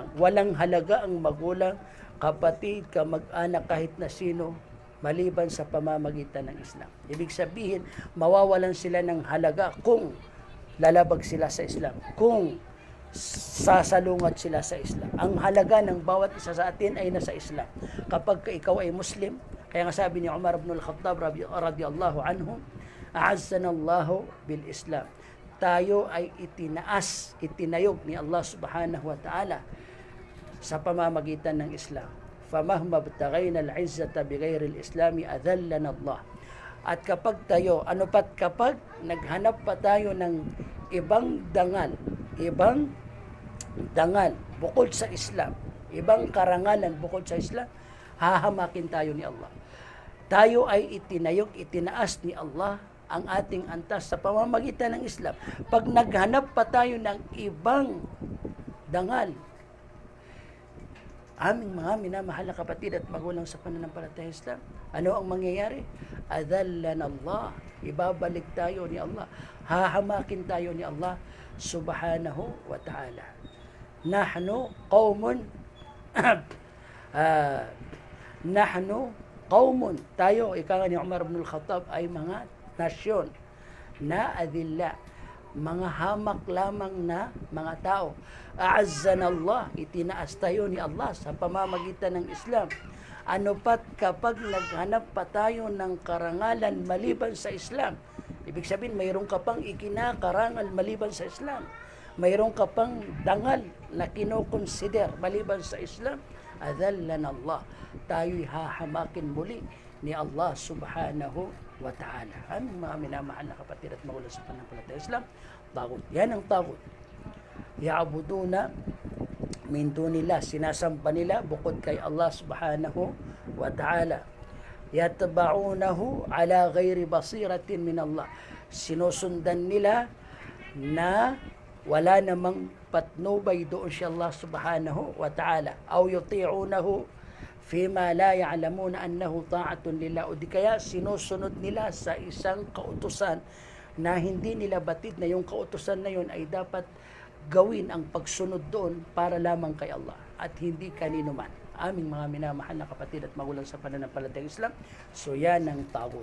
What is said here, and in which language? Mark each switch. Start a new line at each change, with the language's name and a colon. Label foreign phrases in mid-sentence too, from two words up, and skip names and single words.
Filipino: Walang halaga ang magulang, kapatid, kamag-anak, kahit na sino, maliban sa pamamagitan ng Islam. Ibig sabihin, mawawalan sila ng halaga kung lalabag sila sa Islam, kung sasalungat sila sa Islam. Ang halaga ng bawat isa sa atin ay nasa Islam. Kapag ikaw ay Muslim, kaya nga sabi ni Umar ibn al-Khattab
Arabic: رضي الله عنه أعزنا الله بالإسلام.
Filipino: Tayo ay itinayog ni Allah
Arabic: سبحانه وتعالى
Filipino: sa pamamagitan ng Islam.
Arabic: فمهما ابتغينا العزة بغير الإسلام أذلنا الله.
Filipino: At kapag kapag naghanap pa tayo ng ibang dangal bukod sa Islam, ibang karangalan bukod sa Islam, hahamakin tayo ni Allah. Tayo ay itinaas ni Allah ang ating antas sa pamamagitan ng Islam. Pag naghanap pa tayo ng ibang dangal, aming mga minamahal na kapatid at magulang sa pananampalatayang Islam, ano ang mangyayari?
Arabic: أذلنا الله.
Filipino: Ibabalik tayo ni Allah. Hahamakin tayo ni Allah
Arabic: سبحانه وتعالى. نحن قوم,
Filipino: tayo, ika nga ni Umar ibn al-Khattab, ay mga nasyon na adilla, mga hamak lamang na mga tao.
Arabic: أعزنا الله,
Filipino: itinaas tayo ni Allah sa pamamagitan ng Islam. Ano pat kapag naghanap pa tayo ng karangalan maliban sa Islam, ibig sabihin mayroon ka pang ikinakarangal maliban sa Islam, mayroon ka pang dangal na kinoconsider maliban sa Islam,
Arabic: أذلنا الله,
Filipino: tayo'y hahamakin muli ni Allah
Arabic: سبحانه وتعالى.
Filipino: Aming mga minamahal na kapatid at magulang sa pananampalatayang Islam, tagut. Yan ang tagut.
Arabic: يعبدون من دون الله,
Filipino: sinasamba nila bukod kay Allah
Arabic: سبحانه وتعالى. يتبعونه على غير بصيرة من الله,
Filipino: sinusundan nila na wala namang patnubay doon si Allah
Arabic: سبحانه وتعالى. أو يطيعونه فيما لا يعلمون أنه طاعة لله,
Filipino: o di kaya sinusunod nila sa isang kautusan na hindi nila batid na yung kautusan na yun ay dapat gawin ang pagsunod doon para lamang kay Allah at hindi kanino man. Aming mga minamahal na kapatid at magulang sa pananampalatayang Islam, so yan ang tagut.